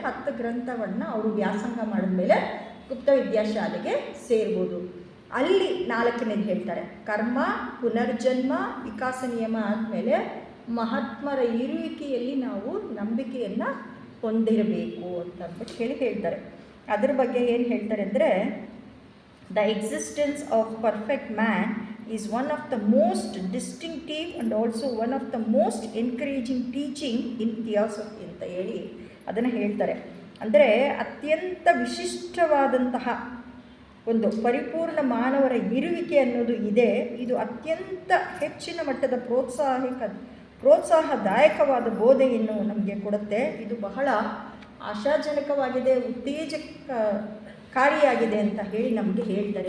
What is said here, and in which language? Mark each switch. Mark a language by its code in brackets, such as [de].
[kn] 10 ಗ್ರಂಥಗಳನ್ನ ಅವರು ವ್ಯಾಸಂಗ ಮಾಡಿದ್ಮೇಲೆ ಗುಪ್ತ ವಿದ್ಯಾಶಾಲೆಗೆ ಸೇರ್ಬೋದು. ಅಲ್ಲಿ 4ನೇದು ಹೇಳ್ತಾರೆ, ಕರ್ಮ, ಪುನರ್ಜನ್ಮ, ವಿಕಾಸ ನಿಯಮ ಆದಮೇಲೆ ಮಹಾತ್ಮರ ಇರುವಿಕೆಯಲ್ಲಿ ನಾವು ನಂಬಿಕೆಯನ್ನು ಹೊಂದಿರಬೇಕು ಅಂತ ಅಂದ್ಬಿಟ್ಟು ಹೇಳ್ತಾರೆ. ಅದ್ರ ಬಗ್ಗೆ ಏನು ಹೇಳ್ತಾರೆ ಅಂದರೆ, [en] the existence of perfect man is one of the most distinctive and also one of the most encouraging teaching in theosophy [kn] ಅಂತ ಹೇಳಿ ಅದನ್ನು ಹೇಳ್ತಾರೆ. ಅಂದರೆ ಅತ್ಯಂತ ವಿಶಿಷ್ಟವಾದಂತಹ ಒಂದು ಪರಿಪೂರ್ಣ ಮಾನವರ ಇರುವಿಕೆ ಅನ್ನೋದು ಇದೆ. ಇದು ಅತ್ಯಂತ ಹೆಚ್ಚಿನ ಮಟ್ಟದ ಪ್ರೋತ್ಸಾಹದಾಯಕವಾದ ಬೋಧೆಯನ್ನು ನಮಗೆ ಕೊಡುತ್ತೆ. ಇದು ಬಹಳ ಆಶಾಜನಕವಾಗಿದೆ, ಉತ್ತೇಜಕಾರಿಯಾಗಿದೆ ಅಂತ ಹೇಳಿ ನಮಗೆ ಹೇಳ್ತಾರೆ.